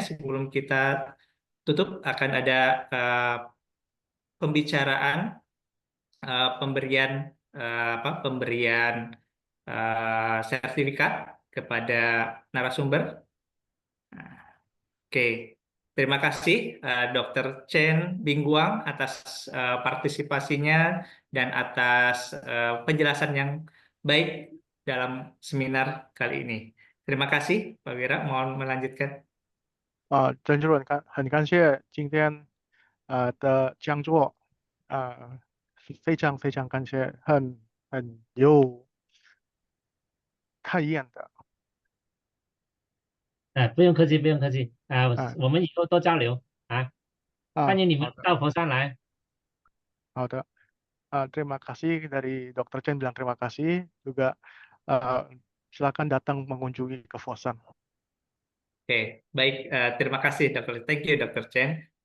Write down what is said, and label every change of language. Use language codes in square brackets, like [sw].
[id] Sebelum kita tutup akan ada pembicaraan pemberian apa pemberian sertifikat kepada narasumber. Oke, terima kasih Dr. Chen Bingguang atas partisipasinya dan atas penjelasan yang baik dalam seminar kali ini. Terima kasih, Pak Wira. Mohon melanjutkan. [zh] 郑主任，很感谢今天的讲座，非常非常感谢，很有开眼的。不用客气，不用客气啊，啊我们以后多交流啊，欢迎你们好的到佛山来。好的 [id] terima kasih dari Dr. Chen bilang terima kasih juga silakan datang mengunjungi ke Fosan. Oke, baik. Terima kasih, Dr. [en] Thank you, Dr. [id] Chen.